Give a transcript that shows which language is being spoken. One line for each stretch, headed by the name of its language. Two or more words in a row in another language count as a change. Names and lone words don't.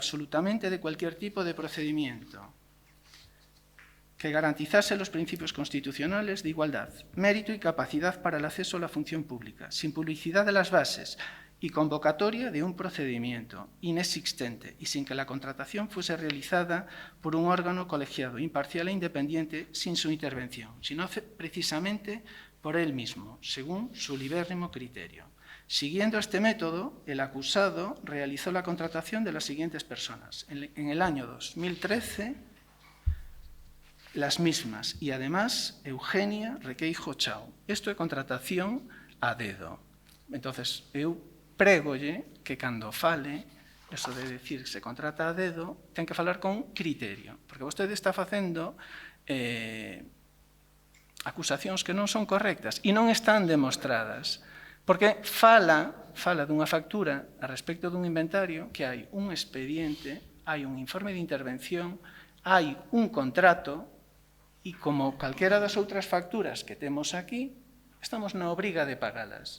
Spanish: absolutamente de cualquier tipo de procedimiento que garantizase los principios constitucionales de igualdad, mérito y capacidad para el acceso a la función pública, sin publicidad de las bases y convocatoria de un procedimiento inexistente y sin que la contratación fuese realizada por un órgano colegiado, imparcial e independiente sin su intervención, sino precisamente por él mismo, según su libérrimo criterio. Siguiendo este método, el acusado realizó la contratación de las siguientes personas. En el año 2013, las mismas, y además Eugenia Requeijo Chao.
Galician: Isto é contratación a dedo. Entonces, eu prégolle que cando fale, eso de decir que se contrata a dedo, ten que falar con criterio, porque vostede está facendo acusacións que non son correctas e non están demostradas, porque fala dunha factura a respecto dun inventario que hai un expediente, hai un informe de intervención, hai un contrato e como calquera das outras facturas que temos aquí, estamos na obriga de pagalas.